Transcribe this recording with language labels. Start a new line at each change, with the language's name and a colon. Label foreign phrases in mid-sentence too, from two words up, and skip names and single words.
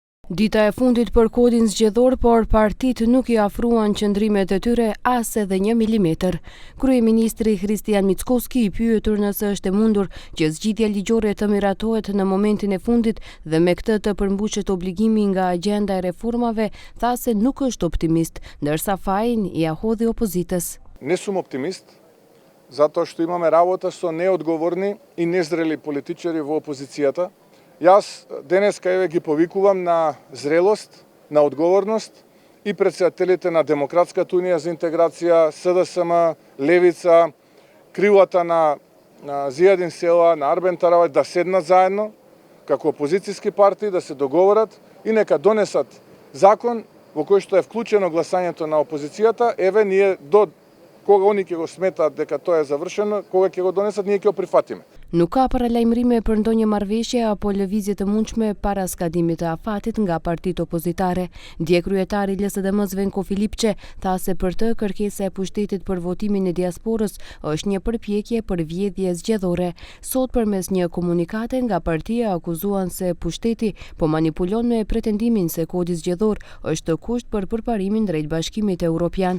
Albanian: Dita e fundit për kodin zgjedhor, por partitë nuk i afruan qëndrimet e tyre as edhe 1 milimetër. Kryeministri Kristian Mickoski, i pyetur nëse është e mundur që zgjidhja ligjore të miratohet në momentin e fundit dhe me këtë të përmbushet obligimi nga agjenda e reformave, tha se nuk është optimist, ndërsa fajin i hodhi opozitës.
Macedonian: Не сум оптимист, затоа што имаме работа со неодговорни и незрели политичари во опозицијата. Јас денеска ги повикувам на зрелост, на одговорност и председателите на Демократската унија за интеграција, СДСМ, Левица, крилата на Зијадин Села, на Арбен Таравај да седнат заедно како опозицијски партии, да се договорат и нека донесат закон во кој што е вклучено гласањето на опозицијата. Еве ние до кога они ќе го сметаат дека тоа е завршено, кога ќе го донесат, ние ќе го прифатиме.
Albanian: Nuk ka paralajmërime për ndonjë marrëveshje apo lëvizje të mundshme para skadimit të afatit nga partitë opozitare. Dje kryetari i LSDM-s Venko Filipçe tha se për të kërkesa e pushtetit për votimin e diasporës është një përpjekje për vjedhje zgjedhore. Sot përmes një komunikate nga partia akuzuan se pushteti po manipulon me pretendimin se kodi zgjedhor është kusht për përparimin drejt Bashkimit Evropian.